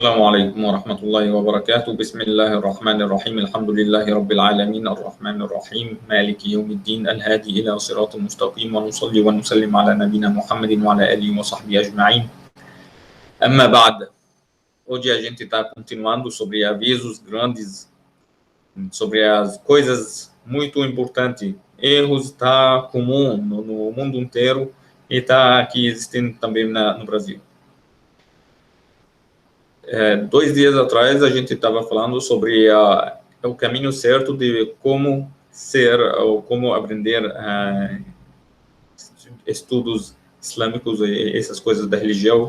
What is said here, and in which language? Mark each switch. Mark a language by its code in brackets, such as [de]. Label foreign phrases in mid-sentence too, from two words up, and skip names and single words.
[ar] السلام عليكم ورحمة الله وبركاته. بسم الله الرحمن الرحيم. الحمد لله رب العالمين الرحمن الرحيم مالك يوم الدين الهادي إلى صراط مستقيم، ونصلي ونسلم على نبينا Muhammad وعلى آله وصحبه أجمعين. أما بعد. [pt] Hoje a gente está continuando sobre avisos grandes, sobre as coisas muito importantes. Erros está comum no mundo inteiro e está aqui existindo também no Brasil. 2 dias atrás a gente estava falando sobre o caminho certo de como ser ou como aprender estudos islâmicos e essas coisas da religião.